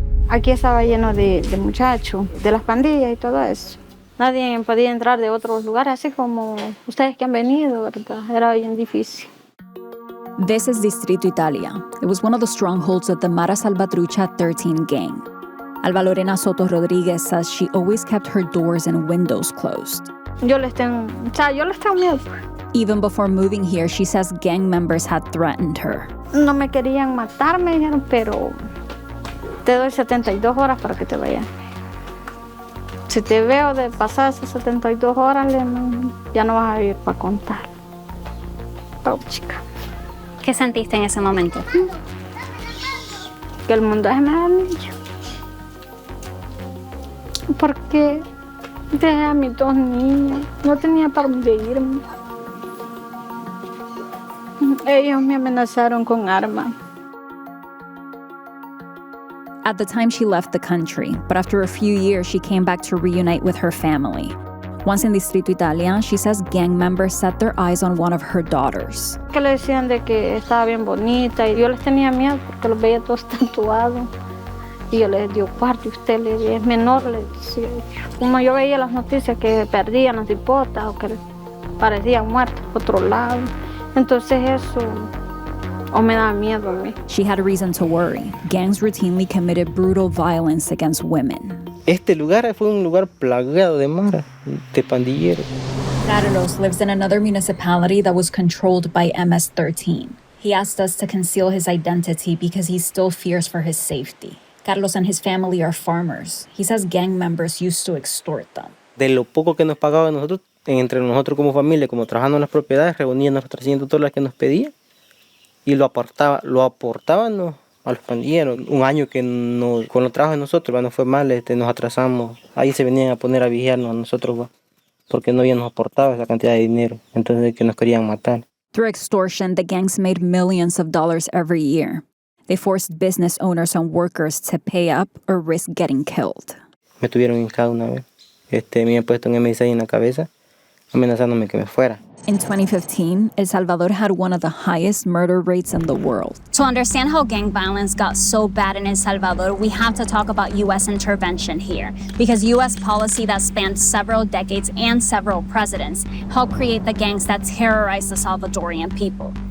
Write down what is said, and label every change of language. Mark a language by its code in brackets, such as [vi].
[es] Aquí estaba lleno de muchachos, de las pandillas y todo eso. Nadie podía entrar de otros lugares, así como ustedes que han venido, ¿verdad? Era bien difícil. [en] This is Distrito Italia. It was one of the strongholds of the Mara Salvatrucha 13 gang. Alba Lorena Soto Rodriguez says she always kept her doors and windows closed. [es] Yo les tengo miedo. [en] Even before moving here, she says gang members had threatened her. [es] No me querían matar, me dijeron, pero te doy 72 horas para que te vayas. Si te veo de pasar esas 72 horas, ya no vas a vivir para contar. Oh, chica. ¿Qué sentiste en ese momento? Que el mundo es maravilloso. Porque dejé a mis 2 niños, no tenía para dónde irme. Ellos me amenazaron con armas. [en] At the time, she left the country, but after a few years, she came back to reunite with her family. Once in Distrito Italia, she says gang members set their eyes on one of her daughters. [es] Que le decían de que estaba bien bonita y yo les tenía miedo porque los veía todos tatuados. Y yo les digo, cuarto, usted es menor, le decía. Como yo veía las noticias que perdían las hipotas o que parecían muertos por otro lado. Entonces eso me daba miedo a mí. [en] She had reason to worry. Gangs routinely committed brutal violence against women. [es] Este lugar fue un lugar plagado de mara, de pandilleros. [en] Carlos lives in another municipality that was controlled by MS-13. He asked us to conceal his identity because he still fears for his safety. Carlos and his family are farmers. He says gang members used to extort them. [es] De lo poco que nos pagaban nosotros, entre nosotros como familia, como trabajando en las propiedades, reuníamos las 300 dólares que nos pedían y lo aportaban a los pandilleros. Un año que con los trabajos de nosotros no fue mal, nos atrasamos. Ahí se venían a poner a vigiarnos a nosotros, porque no habían nos aportado esa cantidad de dinero. Entonces que nos querían matar. [en] Through extortion, the gangs made millions of dollars every year. They forced business owners and workers to pay up or risk getting killed. [es] Me tuvieron hincado una vez. Me habían puesto un M6 en la cabeza, amenazándome que me fuera. [en] In 2015, El Salvador had one of the highest murder rates in the world. To understand how gang violence got so bad in El Salvador, we have to talk about U.S. intervention here, because U.S. policy that spanned several decades and several presidents helped create the gangs that terrorized the Salvadorian people.